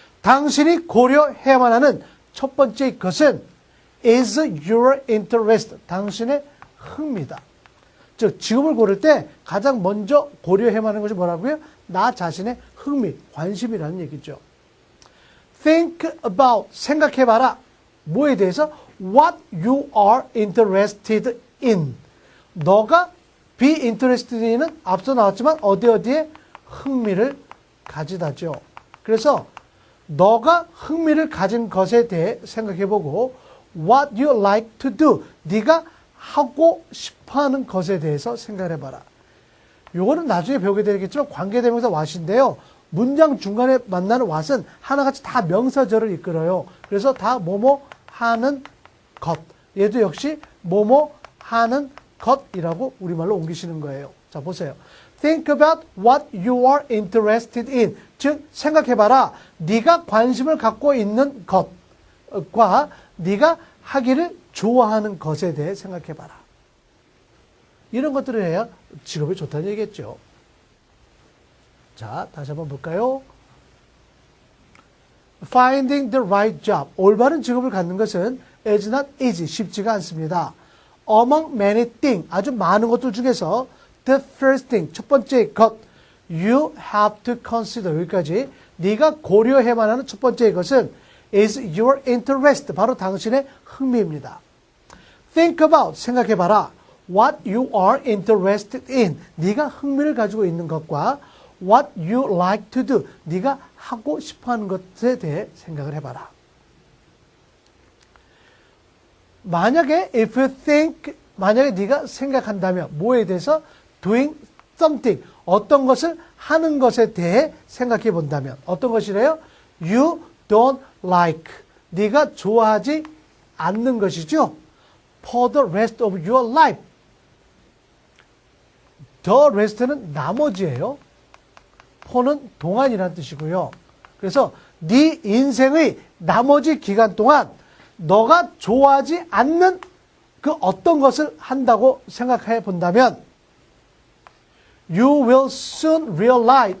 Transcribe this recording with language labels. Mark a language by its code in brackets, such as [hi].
[ko] 당신이 고려해야만 하는 첫 번째 것은 [en] is your interest. [ko] 당신의 흥미다. 즉 직업을 고를 때 가장 먼저 고려해야만 하는 것이 뭐라고요? 나 자신의 흥미, 관심이라는 얘기죠. [en] Think about, [ko] 생각해봐라. 뭐에 대해서? [en] What you are interested in. [ko] 너가 [en] be interested in [ko] 은 앞서 나왔지만 어디에 흥미를 가지다죠. 그래서 너가 흥미를 가진 것에 대해 생각해보고 [en] what you like to do. [ko] 네가 하고 싶어하는 것에 대해서 생각해봐라. 요거는 나중에 배우게 되겠지만 관계대명사 what인데요. 문장 중간에 만나는 what은 하나같이 다 명사절을 이끌어요. 그래서 다 뭐뭐 하는 것. 얘도 역시 뭐뭐 하는 것이라고 우리말로 옮기시는 거예요. 자, 보세요. [en] Think about what you are interested in. [ko] 즉, 생각해봐라. 네가 관심을 갖고 있는 것과 네가 하기를 좋아하는 것에 대해 생각해봐라. 이런 것들을 해야 직업이 좋다는 얘기겠죠. 자, 다시 한번 볼까요? [en] Finding the right job. [ko] 올바른 직업을 갖는 것은 [en] is not easy. [ko] 쉽지가 않습니다. [en] Among many things. [ko] 아주 많은 것들 중에서 [en] the first thing. [ko] 첫 번째 것. [en] You have to consider. [ko] 여기까지. 네가 고려해야만 하는 첫 번째 것은 [en] is your interest. [ko] 바로 당신의 흥미입니다. [en] Think about. [ko] 생각해봐라. [en] What you are interested in. [ko] 네가 흥미를 가지고 있는 것과 [en] what you like to do. [ko] 네가 하고 싶어하는 것에 대해 생각을 해봐라. 만약에 [en] if you think [ko] 만약에 네가 생각한다면 뭐에 대해서 [en] doing something [ko] 어떤 것을 하는 것에 대해 생각해 본다면 어떤 것이래요? [en] You don't like [ko] 네가 좋아하지 않는 것이죠. [en] For the rest of your life. [ko] The rest는 나머지예요. for는 동안이라는 뜻이고요. 그래서 네 인생의 나머지 기간 동안 너가 좋아하지 않는 그 어떤 것을 한다고 생각해 본다면 [en] You will soon realize.